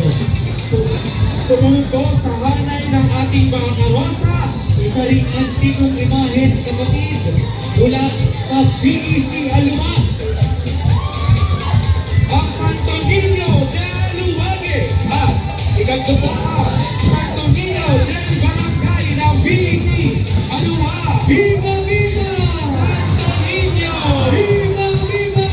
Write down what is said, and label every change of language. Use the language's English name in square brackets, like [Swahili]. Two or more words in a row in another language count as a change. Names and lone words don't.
[Filipino] Sumunod po sa hanay ng ating mga karosa. Isa ring antigong imahen, kapatid, mula sa BEC Aluma. Ang Santo Niño del Luwage at ikatlo po ang Santo Niño del Barangay ng BEC Alua. Viva! Viva! Santo Niño! Viva! Viva!